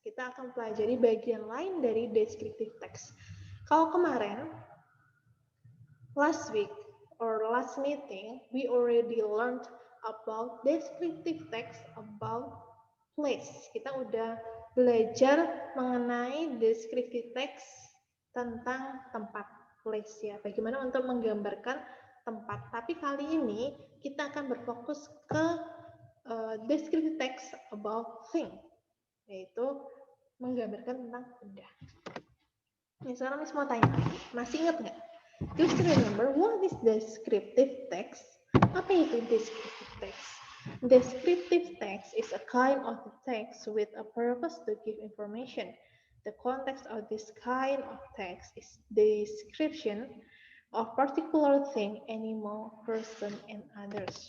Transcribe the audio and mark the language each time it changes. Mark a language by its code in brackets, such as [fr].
[id] Kita akan pelajari bagian lain dari descriptive text. Kalau kemarin, [en] last week or last meeting, we already learned about descriptive text about place. [id] Kita udah belajar mengenai descriptive text tentang tempat, place ya. Bagaimana untuk menggambarkan tempat. Tapi kali ini kita akan berfokus ke descriptive text about thing, yaitu menggambarkan tentang benda. Nih, sekarang Miss mau tanya, masih ingat nggak? [en] Do you remember what is descriptive text? [id] Apa itu descriptive text? [en] Descriptive text is a kind of text with a purpose to give information. The context of this kind of text is the description of particular thing, animal, person, and others.